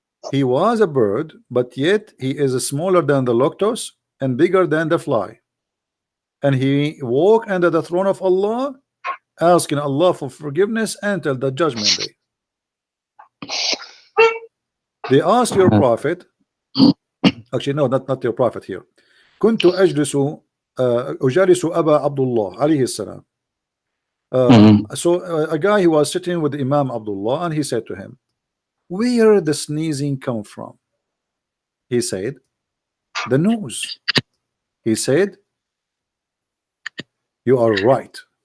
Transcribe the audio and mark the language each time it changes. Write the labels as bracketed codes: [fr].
[en] He was a bird, but yet he is smaller than the luctus and bigger than the fly. And he walked under the throne of Allah, asking Allah for forgiveness until the judgment day. They asked your prophet, actually no, not your prophet here. [ar] كنت أجلس أجالس أبا عبد الله عليه السلام. [en] So a guy who was sitting with Imam Abdullah, and he said to him, where the sneezing come from? He said, the nose. He said, you are right.